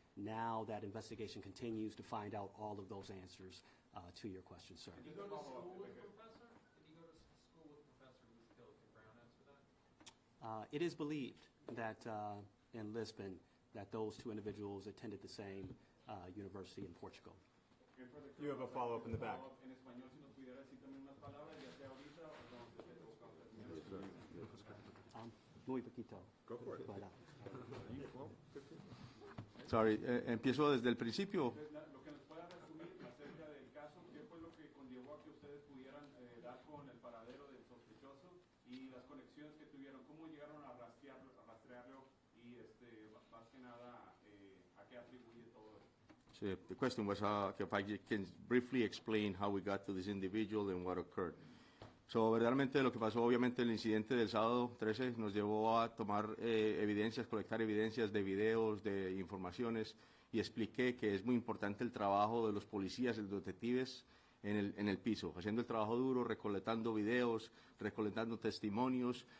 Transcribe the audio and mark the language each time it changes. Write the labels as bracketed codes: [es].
[en] Now that investigation continues to find out all of those answers to your question, sir. Did you go to school with a professor? Did you go to school with a professor who was killed? Can Brown answer that? It is believed that in Lisbon, that those two individuals attended the same university in Portugal. You have a follow-up in the back. [es] En español, si nos pudiera decir también unas palabras, ya sea ahorita o cuando se Muy poquito. [en] Go for it. Sorry, [es] empiezo desde el principio. Lo que nos pueda resumir acerca del caso, ¿qué fue lo que conllevó a que ustedes pudieran dar con el paradero del sospechoso y las conexiones que tuvieron? ¿Cómo llegaron a rastrearlo y más que nada a qué atribuye todo esto? [en] So the question was if I can briefly explain how we got to this individual and what occurred. [es] So, verdaderamente lo que pasó, obviamente el incidente del sábado 13 nos llevó a tomar evidencias, colectar evidencias de videos, de informaciones, y expliqué que es muy importante el trabajo de los policías y los detectives en el piso, haciendo el trabajo duro, recolectando videos, recolectando testimonios.